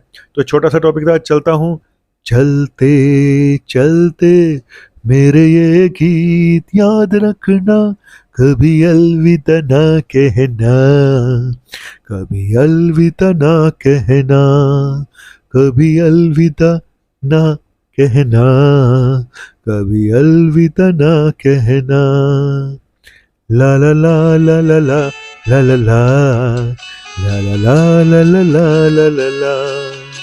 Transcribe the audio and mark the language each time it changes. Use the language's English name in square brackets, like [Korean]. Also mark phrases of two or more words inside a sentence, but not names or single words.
[Hindi] तो छोटा सा टॉपिक था, चलता हूँ। चलते चलते मेरे ये गीत याद रखना, कभी अलविदा ना कहना, कभी अलविदा ना कहना, कभी अलविदा ना कहना, कभी अलविदा ना कहना। ला ला ला ला ला ला ला ला ला ला ला ला ला ला ला ला ला।